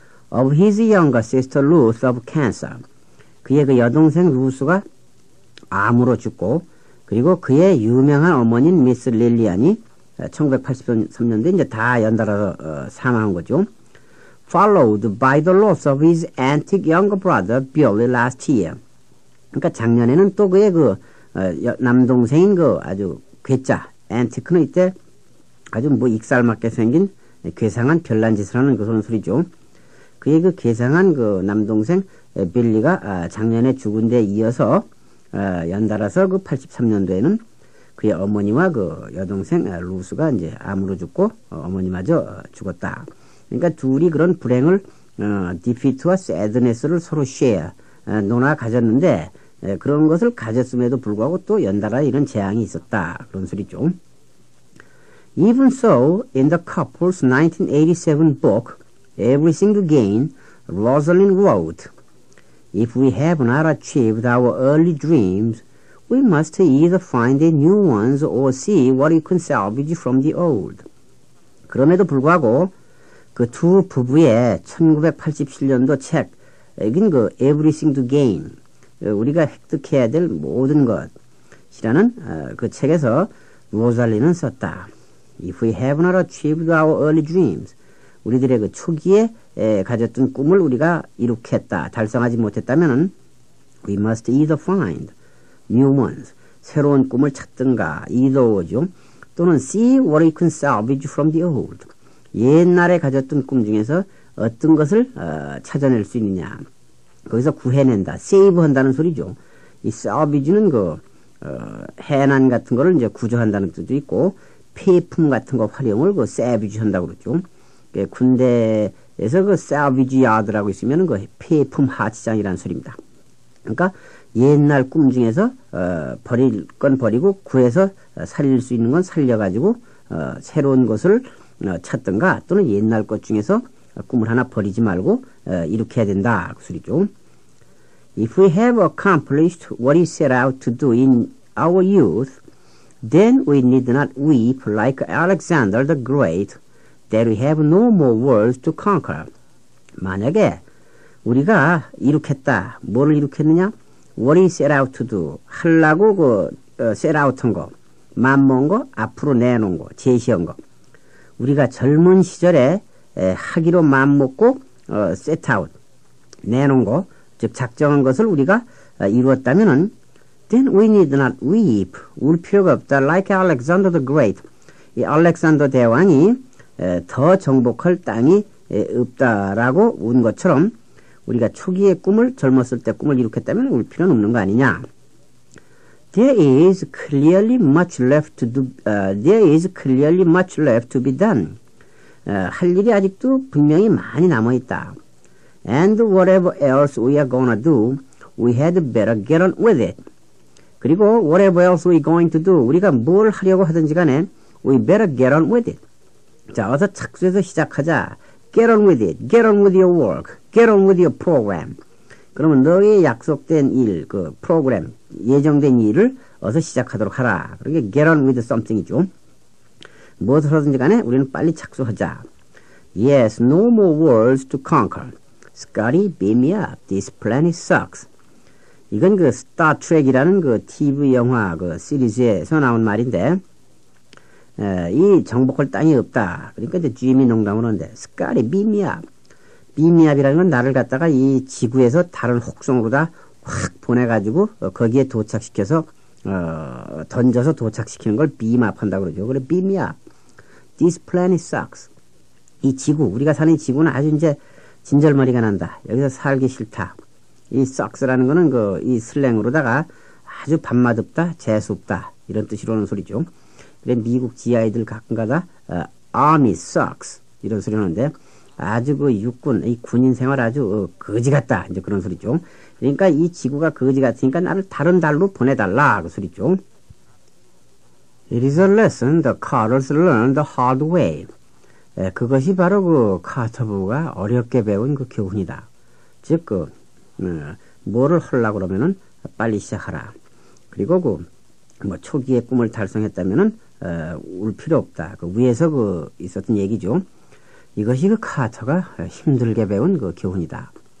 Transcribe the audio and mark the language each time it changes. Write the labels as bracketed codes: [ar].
[en] Of his younger sister Ruth of cancer. [ko] 그의 그 여동생 루스가 암으로 죽고, 그리고 그의 유명한 어머니인 미스 릴리안이 1983년도에 이제 다 연달아서 사망한 거죠. [en] Followed by the loss of his antic younger brother Billy last year. [ko] 그러니까 작년에는 또 그의 그 남동생인 그 아주 괴짜 antique는 이때 아주 뭐 익살맞게 생긴 괴상한 별난 짓을 하는 그런 소리죠. 그의 그 괴상한 그 남동생 빌리가 작년에 죽은 데 이어서 연달아서 그 83년도에는 그의 어머니와 그 여동생 루스가 이제 암으로 죽고 어머니마저 죽었다. 그러니까 둘이 그런 불행을 defeat와 sadness를 서로 share, 논아 가졌는데 그런 것을 가졌음에도 불구하고 또 연달아 이런 재앙이 있었다. 그런 소리죠. [en] Even so, in the couple's 1987 book, Everything to Gain, Rosalind wrote, If we have not achieved our early dreams, we must either find the new ones or see what we can salvage from the old. [ko] 그럼에도 불구하고 그 두 부부의 1987년도 책, 이긴 그 Everything to Gain, 우리가 획득해야 될 모든 것이라는 그 책에서 로잘리는 썼다. [en] If we have not achieved our early dreams, [ko] 우리들의 그 초기에 가졌던 꿈을 우리가 이룩했다, 달성하지 못했다면은 [en] we must either find new ones, [ko] 새로운 꿈을 찾든가 either죠. 또는 [en] see what we can salvage from the old, [ko] 옛날에 가졌던 꿈 중에서 어떤 것을 찾아낼 수 있느냐. 거기서 구해낸다, 세이브한다는 소리죠. 이 salvage는 해난 같은 거를 이제 구조한다는 뜻도 있고, 폐품 같은 거 활용을 salvage 한다고 그러죠. 군대에서 salvage yard라고 있으면 폐품 하치장이라는 소리입니다. 그러니까 옛날 꿈 중에서 버릴 건 버리고 구해서 살릴 수 있는 건 살려가지고 새로운 것을 찾든가, 또는 옛날 것 중에서 꿈을 하나 버리지 말고 이렇게 해야 된다 그 소리죠. [en] If we have accomplished what we set out to do in our youth, then we need not weep like Alexander the Great that we have no more worlds to conquer. [ko] 만약에 우리가 이룩했다. 뭐를 이룩했느냐? [en] What we set out to do. [ko] 하려고 set out 한 거, 맘먹은 거, 앞으로 내놓은 거, 제시한 거. 우리가 젊은 시절에 하기로 맘먹고 set out, 내놓은 거, 즉 작정한 것을 우리가 이루었다면은 [en] then we need not weep. [ko] 울 필요가 없다. [en] Like Alexander the Great. [ko] 이 알렉산더 대왕이 더 정복할 땅이 없다라고 운 것처럼 우리가 초기의 꿈을, 젊었을 때 꿈을 이룩했다면 울 필요는 없는 거 아니냐. [en] There is clearly much left to do. There is clearly much left to be done. [ko] 할 일이 아직도 분명히 많이 남아 있다. [en] And whatever else we are gonna do, we had better get on with it. [ko] 그리고 [en] whatever else we going to do, [ko] 우리가 뭘 하려고 하든지 간에 [en] we better get on with it. [ko] 자, 어서 착수해서 시작하자. [en] Get on with it. Get on with your work. Get on with your program. [ko] 그러면 너의 약속된 일, 프로그램, 예정된 일을 어서 시작하도록 하라. 그러게 [en] get on with something [ko] 이죠. 무엇을 하든지 간에 우리는 빨리 착수하자. [en] Yes, no more worlds to conquer. Scotty, beam me up. This planet sucks. [ko] 이건 스타 트랙이라는 TV 영화 시리즈에서 나온 말인데, 이 정복할 땅이 없다. 그러니까 이제 GM이 농담을 하는데, [en] Scotty, beam me up. [ko] beam me up이라는 건 나를 갖다가 이 지구에서 다른 혹성으로 다 확 보내가지고 거기에 도착시켜서 던져서 도착시키는 걸 beam up 한다고 그러죠. [en] 그래, beam me up. This planet sucks. [ko] 이 지구, 우리가 사는 지구는 아주 이제 진절머리가 난다. 여기서 살기 싫다. 이 sucks라는 거는 이 슬랭으로다가 아주 밥맛없다, 재수없다 이런 뜻으로 오는 소리죠. 그래, 미국 GI들 가끔가다 [en] Army sucks [ko] 이런 소리 하는데, 아주 육군, 이 군인 생활 아주 거지 같다 이제 그런 소리죠. 그러니까 이 지구가 거지 같으니까 나를 다른 달로 보내달라 그 소리죠. [en] It is a lesson the Carters learned the hard way. [ko] 그것이 바로 카터부가 어렵게 배운 교훈이다. 즉 뭐를 하려고 그러면은 빨리 시작하라. 그리고 초기의 꿈을 달성했다면은 울 필요 없다. 위에서 있었던 얘기죠. 이것이 카터가 힘들게 배운 교훈이다.